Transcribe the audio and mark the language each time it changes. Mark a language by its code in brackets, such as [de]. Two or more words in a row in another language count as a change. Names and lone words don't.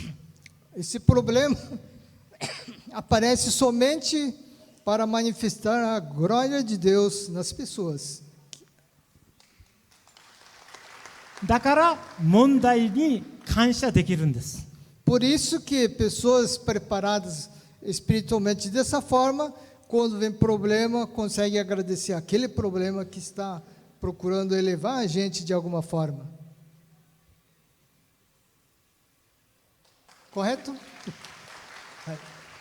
[pt] Esse problema aparece somente para manifestar a glória de Deus nas pessoas. [ja] だから問題に感謝できるんです。 [pt] Por isso que pessoas preparadas espiritualmente dessa forma, quando vem problema, conseguem agradecer aquele problema que está procurando elevar a gente de alguma forma. Correto?